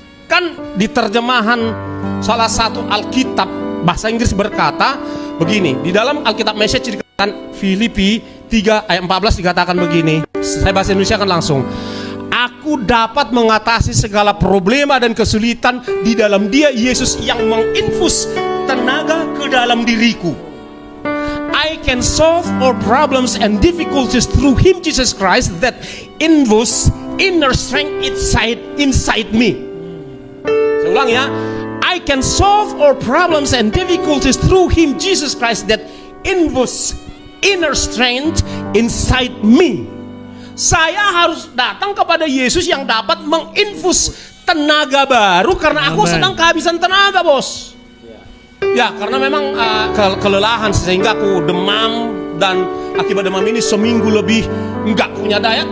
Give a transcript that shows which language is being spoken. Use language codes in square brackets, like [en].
[id] Kan di terjemahan salah satu Alkitab bahasa Inggris berkata begini, di dalam Alkitab Message dikatakan Filipi 3 ayat 14 dikatakan begini. Saya bahasa Indonesia kan langsung. Aku dapat mengatasi segala problema dan kesulitan di dalam Dia Yesus yang menginfus tenaga ke dalam diriku. [en] I can solve all problems and difficulties through Him Jesus Christ that infus inner strength inside me. [id] Saya ulang ya. [en] I can solve all problems and difficulties through Him Jesus Christ that infus inner strength inside me. [id] Saya harus datang kepada Yesus yang dapat menginfus tenaga baru karena aku sedang kehabisan tenaga, bos. Ya, karena memang kelelahan sehingga aku demam, dan akibat demam ini seminggu lebih nggak punya daya.